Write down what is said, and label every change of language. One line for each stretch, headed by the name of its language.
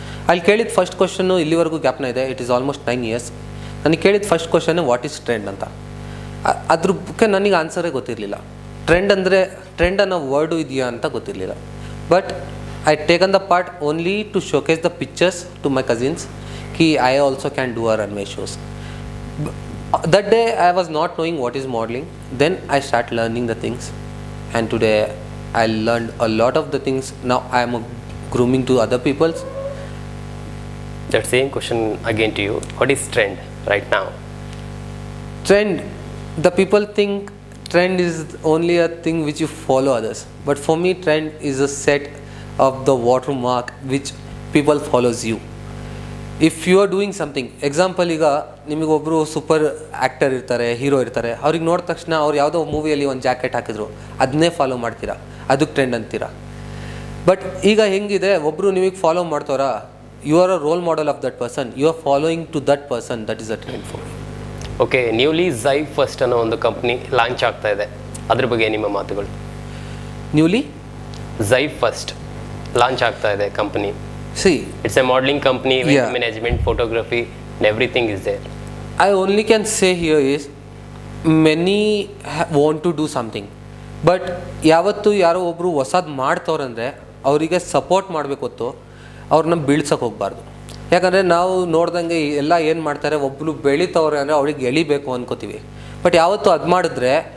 Kannada: ಅಲ್ಲಿ ಕೇಳಿದ first question ಇಲ್ಲಿವರೆಗೂ ಜ್ಞಾಪನ ಇದೆ.
English: It is almost 9 years.
Kannada: ನನಗೆ ಕೇಳಿದ first question
English: what is trend
Kannada: ಅಂತ. ಅದ್ರ ಬಗ್ಗೆ ನನಗೆ ಆನ್ಸರೇ ಗೊತ್ತಿರಲಿಲ್ಲ. ಟ್ರೆಂಡ್ ಅನ್ನೋ ವರ್ಡು ಇದೆಯಾ ಅಂತ ಗೊತ್ತಿರಲಿಲ್ಲ.
English: But I taken the part only to showcase the pictures to my cousins ಕಿ I also can do a runway shows. That day I was not knowing what is modeling. Then I start learning the things, and today I learned a lot of the things. Now I am grooming to other people's. That same question again to you. What is trend right now? Trend, the people think trend is only a thing which you follow others, but for me trend is a set of the watermark which people follows you. If you are doing something,
Kannada: example ಈಗ ನಿಮಗೊಬ್ಬರು super actor ಇರ್ತಾರೆ, hero ಇರ್ತಾರೆ, ಅವ್ರಿಗೆ ನೋಡಿದ ತಕ್ಷಣ ಅವ್ರು ಯಾವುದೋ ಮೂವಿಯಲ್ಲಿ ಒಂದು jacket ಹಾಕಿದ್ರು, ಅದನ್ನೇ ಫಾಲೋ ಮಾಡ್ತೀರಾ, ಅದಕ್ಕೆ ಟ್ರೆಂಡ್ ಅಂತೀರಾ.
English: but
Kannada: ಈಗ ಹೆಂಗಿದೆ, ಒಬ್ಬರು ನಿಮಗೆ ಫಾಲೋ ಮಾಡ್ತಾರಾ,
English: You are a role model of that person, you are following to that person, that is a trend for me.
Kannada: Okay, newly ಝೈಪ್ first ಅನ್ನೋ ಒಂದು ಕಂಪ್ನಿ ಲಾಂಚ್ ಆಗ್ತಾ ಇದೆ, ಅದ್ರ ಬಗ್ಗೆ ನಿಮ್ಮ ಮಾತುಗಳು?
English: newly
Kannada: ಝೈಪ್ ಫಸ್ಟ್ ಲಾಂಚ್ ಆಗ್ತಾ ಇದೆ company.
English: See, it's a modeling company with management, photography, and everything is there. I only can say here is many want to do something, but
Kannada: ಯಾವತ್ತು ಯಾರೋ ಒಬ್ಬರು ಹೊಸದು ಮಾಡ್ತವ್ರಂದರೆ ಅವರಿಗೆ ಸಪೋರ್ಟ್ ಮಾಡಬೇಕು ಹೊತ್ತು ಅವ್ರನ್ನ ಬೀಳ್ಸೋಕೆ ಹೋಗಬಾರ್ದು. ಯಾಕಂದರೆ ನಾವು ನೋಡ್ದಂಗೆ ಎಲ್ಲ ಏನು ಮಾಡ್ತಾರೆ, ಒಬ್ಬರು ಬೆಳೀತವ್ರೆ ಅಂದರೆ ಅವ್ರಿಗೆ ಎಳಿಬೇಕು ಅನ್ಕೋತೀವಿ. ಬಟ್ ಯಾವತ್ತು ಅದು ಮಾಡಿದ್ರೆ